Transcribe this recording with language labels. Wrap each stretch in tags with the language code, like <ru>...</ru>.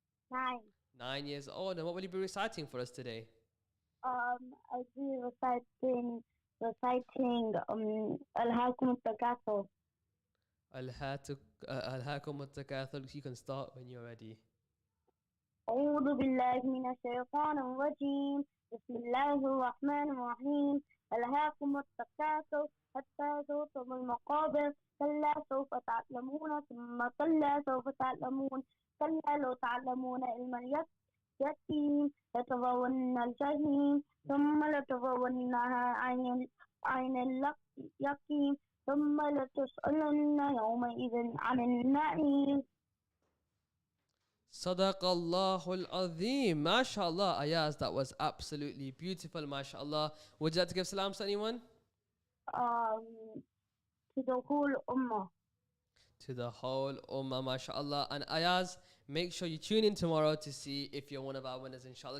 <en>9. 9 years old. And what will you be reciting for us today? I'll be reciting Al-Hakum al-Takathur. Al-Hakum al-Takathur. You can start when you're ready.</en> <ar>أعوذ بالله من الشيطان الرجيم بسم الله الرحمن الرحيم ألهاكم التكاثر حتى زرتم المقابر كلا سوف تعلمون ثم كلا سوف تعلمون كلا لو تعلمون علم اليقين لترون الجحيم ثم لترونها عين اليقين ثم لتسألن يومئذ عن النعيم. Sadaqallahu al-Azim.</ar> <en>MashaAllah, Ayaz, that was absolutely beautiful, MashaAllah. Would you like to give salams to anyone? To the whole Ummah. To the whole Ummah, MashaAllah. And Ayaz, Make sure you tune in tomorrow to see if you're one of our winners, inshallah.</en>